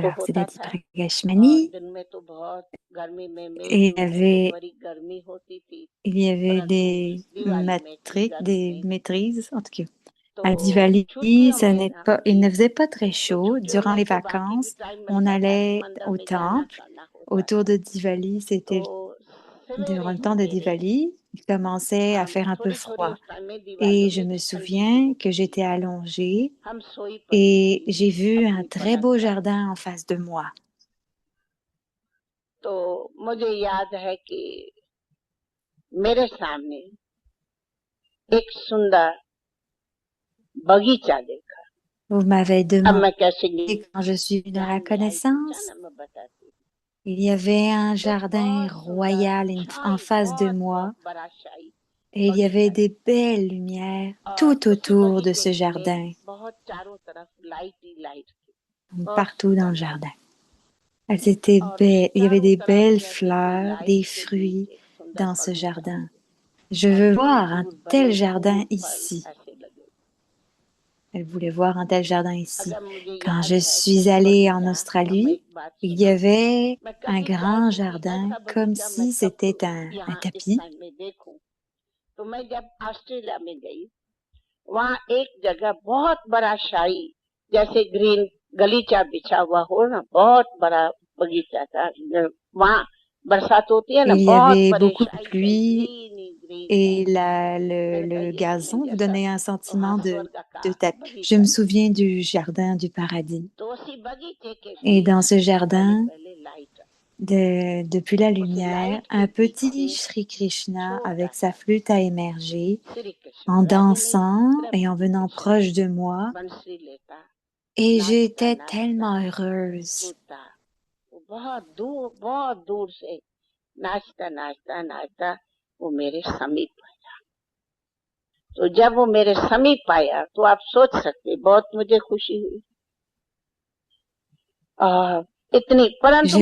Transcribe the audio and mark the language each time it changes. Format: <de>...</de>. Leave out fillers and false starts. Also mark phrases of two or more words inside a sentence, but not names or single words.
<fr>Alors, c'est</fr> <hi>होता</hi> <fr>Dadi</fr> <hi>था</hi> <fr>Pragashmani.</fr> <hi>और दिन में तो बहुत गर्मी में मई</hi> <fr>Et</fr> <hi>जून में तो बड़ी गर्मी होती थी</hi> <fr>il y avait</fr> <hi>परंतु</hi> <fr>des</fr> <hi>दिवाली में इतनी गर्मी</hi> <fr>des</fr> <hi>नहीं</hi> <fr>maîtrises, en tout cas. À</fr> <hi>तो</hi> <fr>Diwali,</fr> <hi>छुट्टियों में</hi> <fr>il ne faisait pas très</fr> <hi>तो</hi> <fr>chaud.</fr> <hi>छुट्टियों</hi> <fr>Durant</fr> <hi>में</hi> <fr>les</fr> <hi>तो बाकी भी</hi> <fr>vacances,</fr> <hi>टाइम</hi> <fr>on</fr> <hi>मिलता था कि</hi> <fr>allait</fr> <hi>मंदिर</hi> <fr>au</fr> <hi>में जाना</hi> <fr>temple.</fr> <hi>करना होता</hi> <fr>Autour</fr> <hi>था</hi> <fr>de Diwali,</fr> <hi>तो</hi> <fr>durant</fr> <hi>सवेरे</hi> <fr>le temps de</fr> <hi>सवेरे</hi> <fr>Diwali, il commençait à</fr> <hi>हम</hi> <fr>faire un peu</fr> <hi>थोड़ी थोड़ी</hi> <fr>froid.</fr> <hi>उस टाइम में</hi> <fr>Et</fr> <hi>दिवाली</hi> <fr>je</fr> <hi>में</hi> <fr>me</fr> <hi>ठंडी सी</hi> <fr>souviens que</fr> <hi>होती</hi> <fr>j'étais</fr> <hi>थी</hi> <fr>allongée</fr> <hi>हम सोई पड़ी</hi> <fr>et</fr> <hi>थी</hi> <fr>j'ai vu un</fr> <hi>अपनी</hi> <fr>très</fr> <hi>पलंग</hi> <fr>beau</fr> <hi>पर</hi> <fr>jardin en face de moi.</fr> <hi>तो मुझे याद है कि मेरे सामने एक सुंदर बगीचा देखा</hi> <fr>Vous m'avez</fr> <hi>अब मैं</hi> <fr>demandé</fr> <hi>कैसे</hi> <fr>quand je suis dans la</fr> <hi>ध्यान में आई तो</hi> <fr>connaissance.</fr> <hi>जाना मैं बताती हूँ</hi> <fr>Il y avait un</fr> <hi>एक</hi> <fr>jardin</fr> <hi>बहुत सुंदर</hi> <fr>royal en</fr> <hi>शाही</hi> <fr>face de</fr> <hi>बहुत</hi> <fr>moi</fr> <hi>बहुत बड़ा शाही</hi> <fr>et il y avait</fr> <hi>बगीचा</hi> <fr>des belles lumières</fr> <hi>और</hi> <fr>tout</fr> <hi>उसी</hi> <fr>autour de</fr> <hi>बगीचे</hi> <fr>ce</fr> <hi>में</hi> <fr>jardin,</fr> <hi>बहुत चारों तरफ लाइट ही लाइट थी</hi> <fr>donc</fr> <hi>बहुत</hi> <fr>partout dans</fr> <hi>सुंदर</hi> <fr>le</fr> <hi>लाइट</hi> <fr>jardin. Elles étaient</fr> <hi>और</hi> <fr>belles. Il y avait</fr> <hi>चारों</hi> <fr>des</fr> <hi>तरफ</hi> <fr>belles</fr> <hi>जैसे कि</hi> <fr>fleurs, des</fr> <hi>लाइट के</hi> <fr>fruits</fr> <hi>बीच एक सुंदर</hi> <fr>dans ce</fr> <hi>बगीचा</hi> <fr>jardin. Je</fr> <hi>और</hi> <fr>veux</fr> <hi>दूर</hi> <fr>voir un</fr> <hi>दूर</hi> <fr>tel</fr> <hi>बड़े</hi> <fr>jardin</fr> <hi>फूल फल</hi> <fr>ici.</fr> <hi>ऐसे लगे</hi> <fr>Elle voulait voir un tel jardin ici.</fr> <hi>अगर मुझे</hi> <fr>Quand</fr> <hi>याद</hi> <fr>je</fr> <hi>है कि</hi> <fr>suis</fr> <hi>वो</hi> <fr>allée en</fr> <hi>बगीचा अब</hi> <fr>Australie,</fr> <hi>एक बात</hi> <fr>il y</fr> <hi>सुना</hi> <fr>avait</fr> <hi>मैं</hi> <fr>un</fr> <hi>कभी</hi> <fr>grand</fr> <hi>चाहती थी</hi> <fr>jardin</fr> <hi>ऐसा</hi> <fr>comme</fr> <hi>बगीचा मैं</hi> <fr>si</fr> <hi>कब</hi> <fr>c'était un</fr> <hi>यहाँ इस</hi> <fr>tapis.</fr> <hi>टाइम में देखूं तो मैं जब ऑस्ट्रेलिया में गई वहाँ एक जगह बहुत बड़ा शाही जैसे ग्रीन गलीचा बिछा हुआ हो ना बहुत बड़ा बगीचा था वहाँ बरसात होती है ना</hi> <fr>Il y</fr> <hi>बहुत</hi> <fr>avait</fr> <hi>बड़े</hi> <fr>beaucoup de</fr> <hi>शाही शाही</hi> <fr>pluie</fr> <hi>ग्रीन ही ग्रीन</hi> <fr>et</fr> <hi>मैंने कहा</hi> <fr>le</fr> <hi>ये</hi> <fr>gazon vous</fr> <hi>जैसा</hi> <fr>donnait un</fr> <hi>वहाँ</hi> <fr>sentiment</fr> <hi>स्वर्ग</hi> <fr>de</fr> <hi>का</hi> <fr>tapis. Je</fr> <hi>बगीचा</hi> <fr>me</fr> <hi>नहीं</hi> <fr>souviens du jardin du paradis.</fr> <hi>तो उसी बगीचे के</hi> <fr>Et</fr> <hi>बीच</hi> <fr>dans ce</fr> <hi>में पहले</hi> <fr>jardin,</fr> <hi>पहले लाइट</hi> <fr>Depuis la</fr> <hi>उस</hi> <fr>lumière,</fr> <hi>लाइट के</hi> <fr>un petit</fr> <hi>पीछे</hi> <fr>Shri Krishna</fr> <hi>छोटा</hi> <fr>avec</fr> <hi>सा</hi> <fr>sa flûte a émergé</fr> <hi>श्री कृष्ण</hi> <fr>en</fr> <hi>ग्रेजुअली</hi> <fr>dansant et en</fr> <hi>ग्रेजुअली</hi> <fr>venant</fr> <hi>कृष्ण</hi> <fr>proche de moi</fr> <hi>बंसी लेता</hi> <fr>et</fr> <hi>नाचता</hi> <fr>j'étais</fr> <hi>नाचता</hi> <fr>tellement heureuse.</fr> <hi>कूदता वो बहुत दूर से नाचता नाचता नाचता वो मेरे समीप आया। तो जब वो मेरे समीप आया तो आप सोच सकते बहुत मुझे खुशी हुई। इतनी परंतु</hi>